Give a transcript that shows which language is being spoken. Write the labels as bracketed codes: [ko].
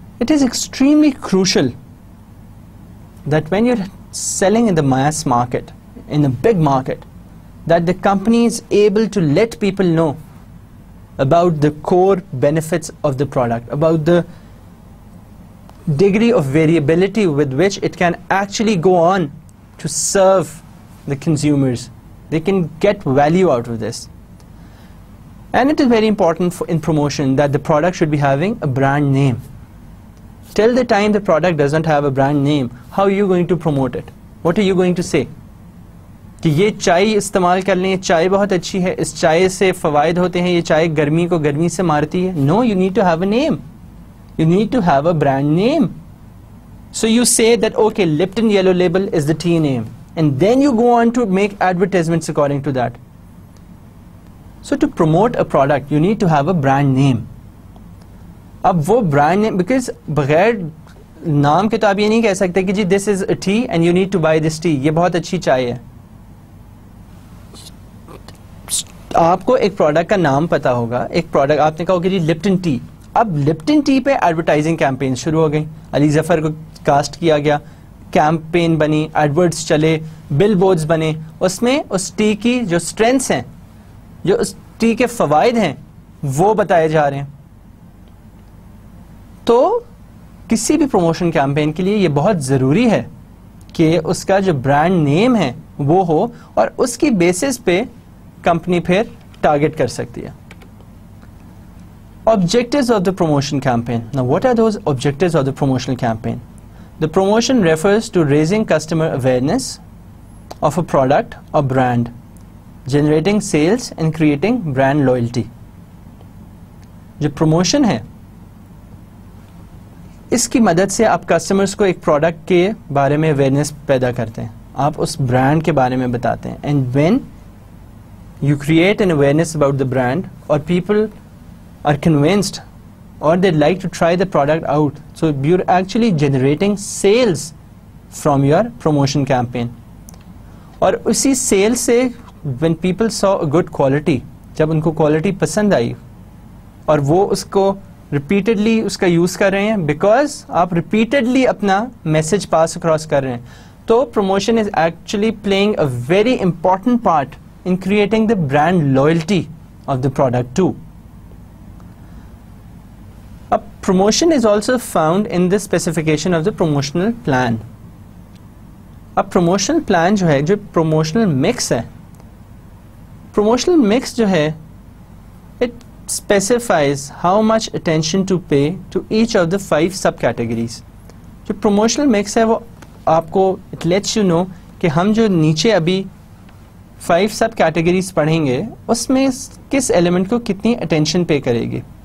[en] It is extremely crucial that when you're selling in the mass market, in a big market, that the company is able to let people know about the core benefits of the product, about the degree of variability with which it can actually go on to serve the consumers. They can get value out of this. And it is very important in promotion that the product should be having a brand name. Till the time the product doesn't have a brand name, how are you going to promote it? What are you going to say? [ur] کہ یہ چائے استعمال کر لیں, یہ چائے بہت اچھی ہے, اس چائے سے فوائد ہوتے ہیں, یہ چائے گرمی کو گرمی سے مارتی ہے. [en] No, you need to have a name. You need to have a brand name. So you say that, okay, Lipton Yellow Label is the tea name. And then you go on to make advertisements according to that. So to promote a product, you need to have a brand name. [ur] اب وہ brand name, because بغیر نام کے تو آپ یہ نہیں کہہ سکتے کہ جی [en] this is a tea and you need to buy this tea, [ur] یہ بہت اچھی چائے ہے. آپ کو ایک پروڈکٹ کا نام پتا ہوگا, ایک پروڈکٹ آپ نے کہا کہ جی لپٹن ٹی. اب لپٹن ٹی پہ ایڈورٹائزنگ کیمپین شروع ہو گئی, علی ظفر کو کاسٹ کیا گیا, کیمپین بنی, ایڈورٹس چلے, بل بورڈز بنے, اس میں اس ٹی کی جو اسٹرینتھس ہیں, جو اس ٹی کے فوائد ہیں, وہ بتائے جا رہے ہیں. تو کسی بھی پروموشن کیمپین کے لیے یہ بہت ضروری ہے کہ اس کا جو برانڈ نیم ہے وہ ہو, اور اس کی بیسس پہ کمپنی پھر ٹارگٹ کر سکتی ہے. [en] Objectives of the promotion campaign. Now, what are those objectives of the promotional campaign? The promotion refers to raising customer awareness of a product or brand, generating sales and creating brand loyalty. [ur] جو promotion ہے, اس کی مدد سے آپ customers کو ایک product کے بارے میں اویئرنیس پیدا کرتے ہیں, آپ اس برانڈ کے بارے میں بتاتے ہیں. [en] and when you create an awareness about the brand, [ur] اور [en] People are convinced or they'd like to try the product out, so you're actually generating sales from your promotion campaign. [ur] اور اسی sales سے [en] when people saw a good quality, [ur] جب ان کو quality پسند آئی, اور وہ اس کو ریپیٹڈلی اس کا یوز کر رہے ہیں بیکاز آپ ریپیٹڈلی اپنا میسج پاس اکراس کر رہے ہیں. [en] تو promotion is actually playing a very important part in creating the brand loyalty of the product too. A promotion is also found in the specification of the promotional plan. A promotional plan [ur] جو ہے, جو promotional mix ہے, promotional mix جو ہے, [en] it specifies how much attention to pay to each of the 5 subcategories. [ur] جو promotional mix ہے وہ آپ کو [en] it lets you know [ur] کہ ہم جو نیچے ابھی 5 سب کیٹیگریز پڑھیں گے اس میں کس ایلیمنٹ کو کتنی اٹینشن پے کرے گی,